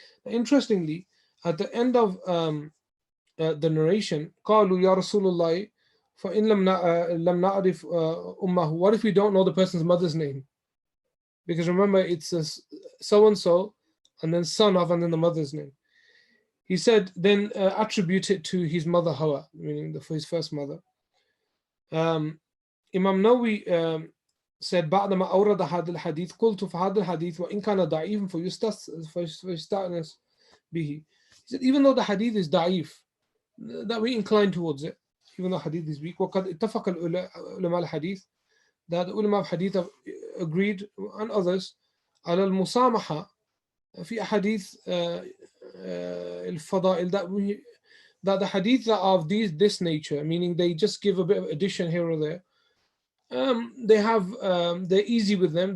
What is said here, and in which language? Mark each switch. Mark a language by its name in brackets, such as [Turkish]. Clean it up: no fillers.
[English] Interestingly, at the end of the narration, [Arabic] قالوا يا رسول الله فإن لم نعرف أمه, [English] what if we don't know the person's mother's name? Because remember, it's so and so, and then son of, and then the mother's name. He said, then attribute it to his mother Hawa, meaning his first mother. Imam Nawawi said, [Arabic] بعدما أورد هذا الحديث قلت فهذا الحديث وإن كان ضعيف فيستأنس به. [English] He said, even though the hadith is da'if, that we incline towards it, even though hadith is weak. [Arabic] وقد اتفق العلماء الحديث, [English] that the ulama of hadith have agreed, and others, [Arabic] على المسامحة في أحاديث الفضائل, [English] that the hadith that are of this nature, meaning they just give a bit of addition here or there, they're easy with them.